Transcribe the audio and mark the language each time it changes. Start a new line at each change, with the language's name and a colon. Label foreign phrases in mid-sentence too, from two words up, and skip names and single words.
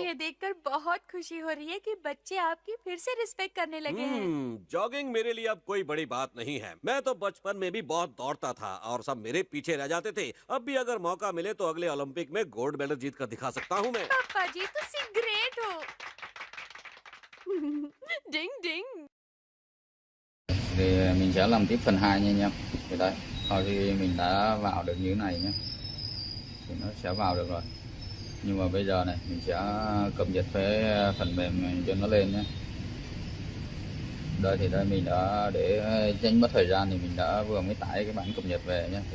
Hindi: ये देखकर बहुत खुशी हो रही है कि बच्चे आपकी फिर से रिस्पेक्ट करने लगे हैं। जॉगिंग मेरे लिए अब कोई बड़ी बात नहीं है। मैं तो बचपन में भी बहुत दौड़ता था और सब मेरे पीछे रह जाते थे। अब भी अगर मौका मिले तो अगले ओलंपिक में
English: gold medal
Hindi: जीत कर दिखा सकता हूँ मैं। पापा जी तुम ग्रेट हो। डिंग डिंग।
Vietnamese: Thì mình sẽ làm tiếp phần 2 nha anh em. Thì đây, sau khi mình đã vào được như thế này nhé, thì nó sẽ vào được rồi. Nhưng mà bây giờ này mình sẽ cập nhật cái phần mềm cho nó lên nhé. Đây thì đây mình đã, để tránh mất thời gian thì mình đã vừa mới tải cái bản cập nhật về nhé.